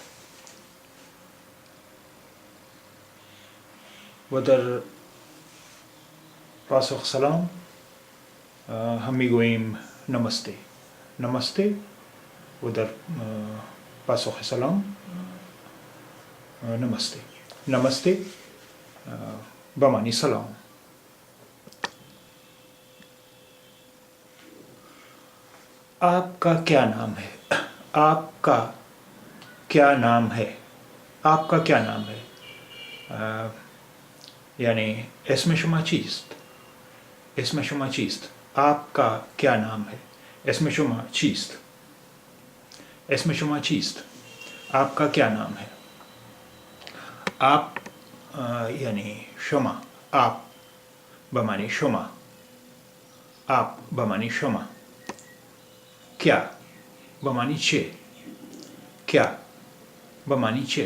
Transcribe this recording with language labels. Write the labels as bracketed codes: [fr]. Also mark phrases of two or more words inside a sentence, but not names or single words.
[fa] و در پاسخ سلام هم میگوییم نمسته. نمسته و در پاسخ سلام نمسته. نمسته به معنی سلام. [hi] आपका क्या नाम है? आपका क्या नाम है? आपका क्या नाम है? यानी [fa] اسم شما چیست؟ اسم شما چیست؟ [hi] आपका क्या नाम है? [fa] اسم شما چیست؟ اسم شما چیست؟ [hi] आपका क्या नाम है? आप यानी شما. आप बमानी شما. आप बमानी شما. क्या [fa] بمعنی چه. [hi] क्या [fa] بمعنی چه.